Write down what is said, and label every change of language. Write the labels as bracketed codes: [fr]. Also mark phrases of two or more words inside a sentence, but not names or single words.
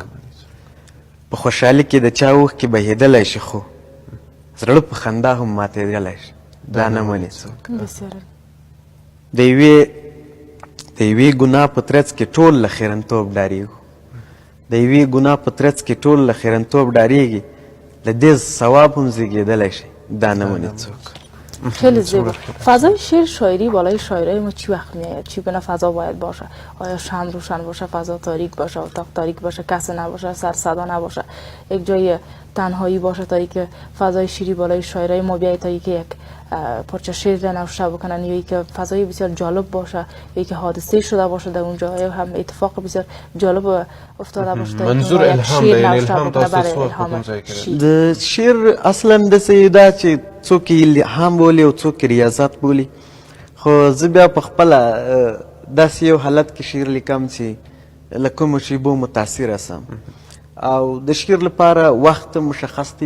[ps] په خوشحالي کې د چا اوښکې بهېدلی شي خو زړه په خندا هم ماتېدلی شي دا نه مني څوک. د یوې ګناه په ترڅ کې ټول له خیرنتوب ډارېږو. د یوې ګناه په ترڅ کې ټول له خیرنتوب ډارېږي له دې ثواب هم زیږېدلی شي دا نه مني څوک. [fa] خیلی زیبا. فضای شعر شاعری بالای شاعرای ما چی وقت میآید؟ چی گونه فضا باید باشه؟ آیا شمع روشن باشه، فضا تاریک باشه، اتاق تاریک باشه، کسی نباشه، سر صدا نباشه، یک جای تنهایی باشه تا اینکه فضای شعری بالای شاعرای ما بیاید تا اینکه یک پارچه شعر نوشته بکنن یا اینکه فضای بسیار جالب باشه یا اینکه حادثه شده باشه در اونجا یا هم اتفاق بسیار جالب افتاده باشه. [ps] منظور الهام دی. الهام تاسو کوم ځای کې د شعر اصلا داسې ده چې څوک یې الهام بولي او څوک ریاضت بولي خو زه بیا په خپله داسې یو حالت کې شعر لیکم چې له کومو شیبو متاثره سم او د شعر لپاره وخت مشخص دی.